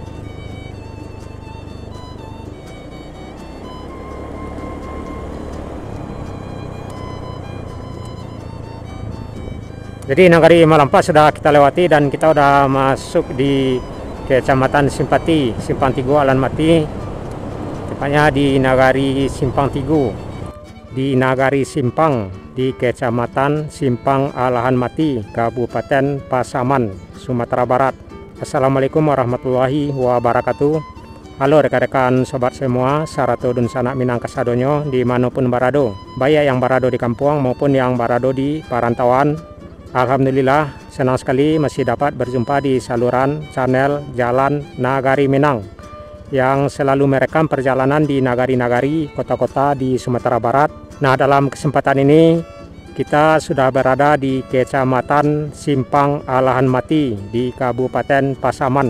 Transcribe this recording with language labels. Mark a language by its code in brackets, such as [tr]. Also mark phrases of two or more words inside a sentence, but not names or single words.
[id] Jadi Nagari Malampah sudah kita lewati dan kita udah masuk di Kecamatan Simpati, Simpang Tigo Alan Mati, tepatnya di Nagari Simpang Tigo. Di Nagari Simpang di Kecamatan Simpang Alahan Mati, Kabupaten Pasaman, Sumatera Barat. [ar] Assalamualaikum warahmatullahi wabarakatuh. [id] Halo rekan-rekan sobat semua, [min] Sarato dun sanak minang kasadonyo dimanapun barado, [id] baik yang barado di kampung maupun yang barado di perantauan. Alhamdulillah senang sekali masih dapat berjumpa di saluran channel Jalan Nagari Minang yang selalu merekam perjalanan di nagari-nagari kota-kota di Sumatera Barat. Nah, dalam kesempatan ini kita sudah berada di Kecamatan Simpang Alahan Mati di Kabupaten Pasaman.